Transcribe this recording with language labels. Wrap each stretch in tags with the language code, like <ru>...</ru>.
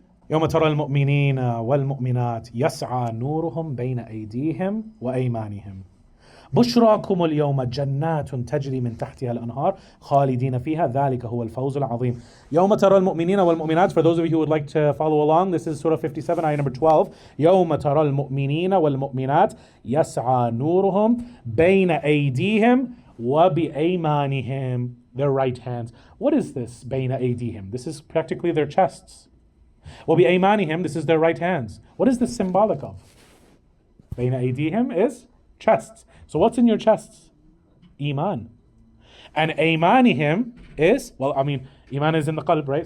<ar>يوم ترى المؤمنين والمؤمنات يسعى نورهم بين أيديهم وأيمانهم بشراكم اليوم جنات تجري من تحتها الأنهار خالدين فيها ذلك هو الفوز العظيم. يوم ترى المؤمنين والمؤمنات.</ar> <en>For those of you who would like to follow along, this is Surah 57, ayah number 12.</en> <ar>يوم ترى المؤمنين والمؤمنات يسعى نورهم بين أيديهم وبأيمانهم.</ar> <en>Their right hands. What is this?</en> <ar>بين أيديهم.</ar> <en>This is practically their chests.</en> <ar>وبأيمانهم.</ar> <en>This is their right hands. What is this symbolic of?</en> <ar>بين أيديهم</ar> <en>is chests. So what's in your chests? Iman. And aymanihim is, iman is in the qalb, right?</en>